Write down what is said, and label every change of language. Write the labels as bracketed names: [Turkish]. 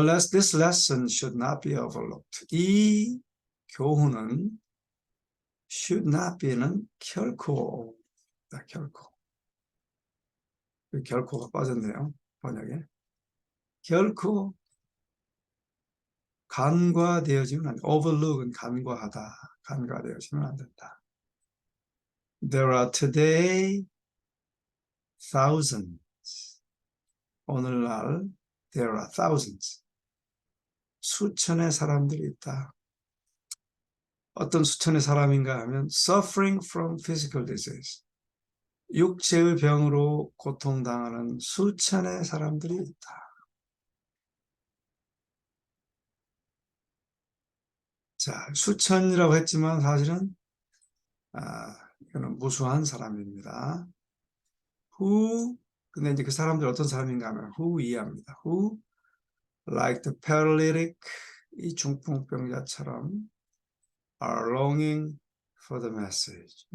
[English] This lesson should not be overlooked. [Korean] 이 교훈은 [English] should not be [Korean] 는 결코. 결코가 빠졌네요. 번역에. 결코 간과되어지면 안 돼. overlook은 간과되어지면 안 된다. [English] There are today thousands. [Korean] 오늘날 [English] there are thousands. [Korean] 수천의 사람들이 있다. 어떤 수천의 사람인가 하면 [English] suffering from physical disease. [Korean] 육체의 병으로 고통당하는 수천의 사람들이 있다. 자, 수천이라고 했지만 사실은 이거는 무수한 사람입니다. 근데 이제 그 사람들 어떤 사람인가 하면 who 이해합니다. [English] Who, like the paralytic, [Korean] 이 중풍병자처럼 [English] are longing for the message.